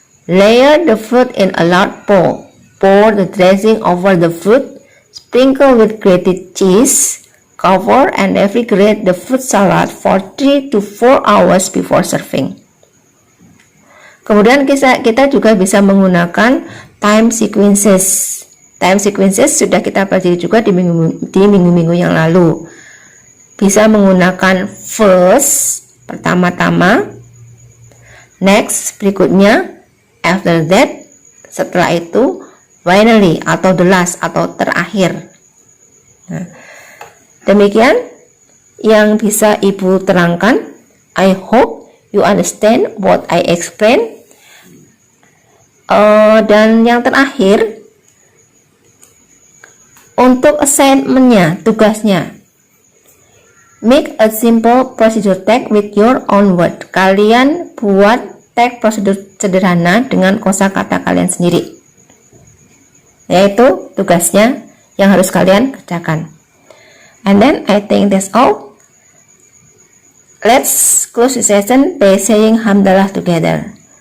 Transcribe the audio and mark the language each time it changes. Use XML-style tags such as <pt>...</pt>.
<en>Layer the fruit in a large bowl. Pour the dressing over the fruit. Sprinkle with grated cheese. Cover and refrigerate the fruit salad for 3 to 4 hours before serving.</en> <id>Kemudian kita juga bisa menggunakan time sequences. Time sequences sudah kita pelajari juga di minggu-minggu yang lalu. Bisa menggunakan first, pertama-tama, next, berikutnya, after that, setelah itu, finally atau the last atau terakhir. Nah, demikian yang bisa Ibu terangkan.</id> <en>I hope you understand what I explain.</en> <id>Dan yang terakhir, untuk assignment-nya, tugasnya,</id> <en>make a simple procedure tag with your own word.</en> <id>Kalian buat tag prosedur sederhana dengan kosakata kalian sendiri. Yaitu tugasnya yang harus kalian kerjakan.</id> <en>And then I think that's all. Let's close the session by saying hamdalah together.</en>